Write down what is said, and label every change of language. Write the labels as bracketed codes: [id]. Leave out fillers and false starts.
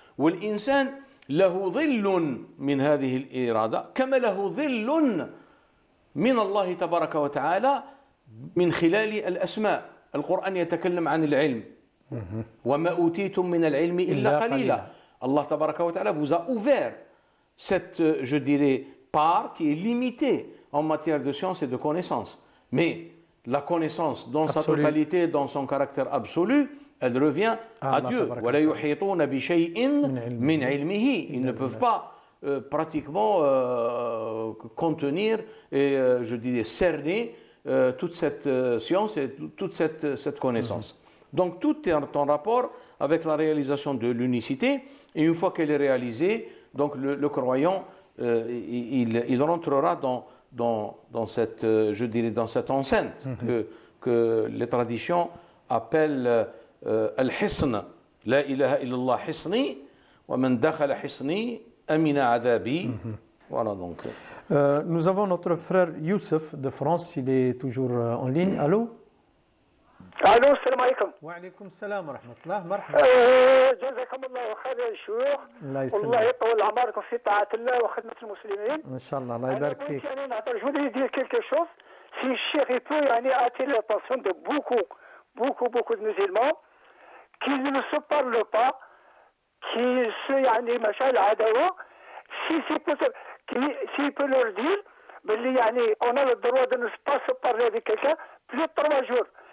[ar] والإنسان له ظل من هذه الإرادة كما له ظل من الله تبارك وتعالى من خلال الأسماء. القرآن يتكلم عن العلم وما أوتيتم من العلم إلا قليلا. [fr] Allah [ar] تبارك وتعالى [fr] vous a ouvert cette, je dirais, part qui est limitée en matière de science et de connaissance. Mais la connaissance dans sa totalité, dans son caractère absolu, elle revient à Dieu. [ar] وَلَا يُحِيطُونَ بِشَيْءٍ مِنْ عِلْمِهِ. [fr] Ils ne peuvent pas pratiquement contenir et, je dirais, cerner toute cette science et toute cette connaissance. Donc tout est en rapport avec la réalisation de l'unicité, et une fois qu'elle est réalisée, donc le croyant, il rentrera dans cette, je dirais, dans cette enceinte que les traditions appellent al-hisn. [ar] La ilaha illallah hisni, wa man dakhala hisni amina adabi. [fr] Voilà donc. Nous avons notre frère Youssef de France, il est toujours en ligne. Allô? [ar] الو السلام عليكم. وعليكم السلام ورحمة الله. مرحبا. جزاكم الله خير يا شيوخ. الله يسلمك. والله يطول عمركم في طاعة الله وخدمة المسلمين. إن شاء الله الله يبارك فيك. يعني نعطي جو [fr] voudrais dire quelque chose. Si le cheikh peut يعني attirer l'attention de beaucoup de musulmans qui ne se parlent pas, qui se [ar] يعني مشاعل العداوة. [fr] Si c'est possible, s'il peut leur dire, [ar] باللي يعني [fr] on a le droit de ne pas se parler avec quelqu'un plus de 3 jours.